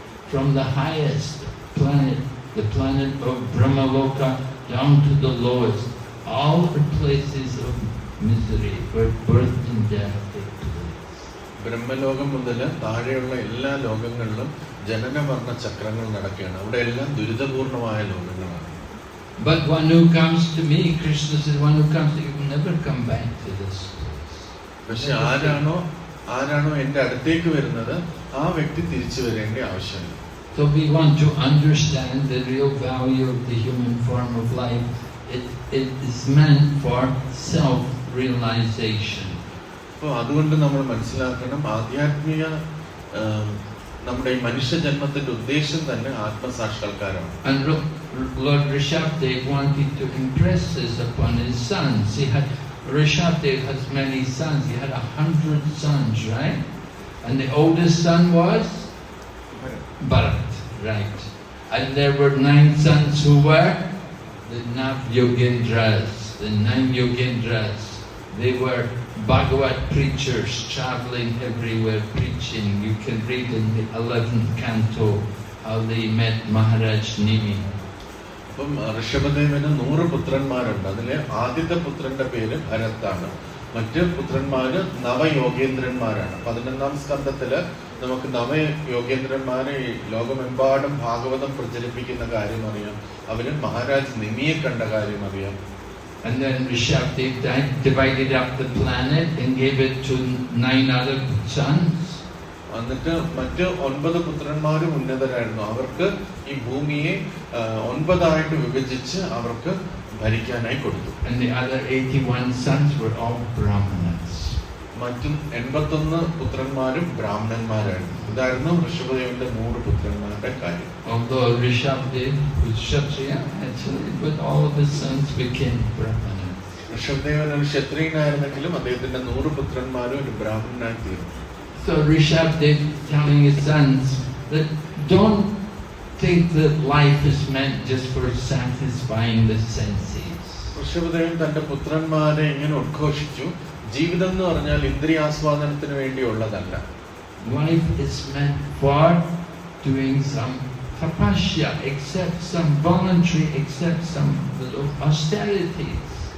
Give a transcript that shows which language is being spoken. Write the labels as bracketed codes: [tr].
[en] From the highest planet, the planet of Brahmaloka, down to the lowest, all are places of misery where birth and death take place. [ml] ബ്രഹ്മലോകം മുതൽ താഴെയുള്ള എല്ലാ ലോകങ്ങളിലും ജനന മരണ ചക്രങ്ങൾ നടക്കുകയാണ്. അവിടെ എല്ലാം ദുരിതപൂർണമായ ലോകങ്ങളാണ്. [en] But one who comes to me, Krishna says, one who comes to you will never come back to this place. [ml] പക്ഷെ ആരാണോ എന്റെ അടുത്തേക്ക് വരുന്നത് ആ വ്യക്തി തിരിച്ചു വരേണ്ട ആവശ്യമില്ല. [en] So we want to understand the real value of the human form of life. It is meant for self-realization. [ml] അപ്പോൾ അതുകൊണ്ട് നമ്മൾ മനസ്സിലാക്കണം, ആധ്യാത്മിക നമ്മുടെ ഈ മനുഷ്യ ജന്മത്തിന്റെ ഉദ്ദേശം തന്നെ ആത്മസാക്ഷാത്കാരമാണ്. [en] And Lord Rishabdev wanted to impress this upon his sons. Rishabdev has many sons. He had 100 sons, right? And the oldest son was Bharat, right. And there were 9 sons who were the Nav-Yogendras, the 9 Yogendras. They were Bhagavad preachers traveling everywhere preaching. You can read in the 11th canto how they met Maharaj Nimi. [ml] അപ്പം ഋഷഭദേവന് 100 പുത്രന്മാരുണ്ട്. അതിലെ ആദ്യത്തെ പുത്രന്റെ പേര് ഭരത്താണ്. മറ്റ് പുത്രന്മാര് നവയോഗേന്ദ്രന്മാരാണ്. 11ാം സ്കന്ധത്തില് നമുക്ക് നവയോഗേന്ദ്രന്മാരെ ഈ ലോകമെമ്പാടും ഭാഗവതം പ്രചരിപ്പിക്കുന്ന കാര്യം അറിയാം. അവര് മഹാരാജ് നിമിയെ കണ്ട കാര്യം അറിയാം. [en] And then Rishabdev divided up the planet and gave it to 9 other sons. [ml] എന്നിട്ട് മറ്റ് 9 പുത്രന്മാരും ഉന്നതരായിരുന്നു. അവർക്ക് ഈ ഭൂമിയെ 9 ആയിട്ട് വിഭജിച്ച് അവർക്ക് ഭരിക്കാനായി കൊടുത്തു. [en] And the other 81 sons were all Brahmanas. [ml] മറ്റും 81 പുത്രന്മാരും ബ്രാഹ്മണന്മാരായിരുന്നു. ഇതായിരുന്നു ഋഷഭദേവന്റെ 100 പുത്രന്മാരുടെ കാര്യം. [en] Although Rishabdev was Kshatriya, actually, but all of his sons became Brahmanas. [ml] Rishabhadevan ഒരു ക്ഷത്രിയനായിരുന്നെങ്കിലും അദ്ദേഹത്തിന്റെ 100 പുത്രന്മാരും ഒരു ബ്രാഹ്മണനായി തീർന്നു. [en] So Rishabdev telling his sons that don't think that life is meant just for satisfying the senses. [ml] Rishabhadevan തന്റെ പുത്രന്മാരെ ഇങ്ങനെ ഉദ്ഘോഷിച്ചു, ജീവിതം എന്ന് പറഞ്ഞാൽ ഇന്ദ്രിയാസ്വാദനത്തിന് വേണ്ടിയുള്ളതല്ല. [en] Life is meant for doing some tapasya, accept some voluntary, accept some austerities.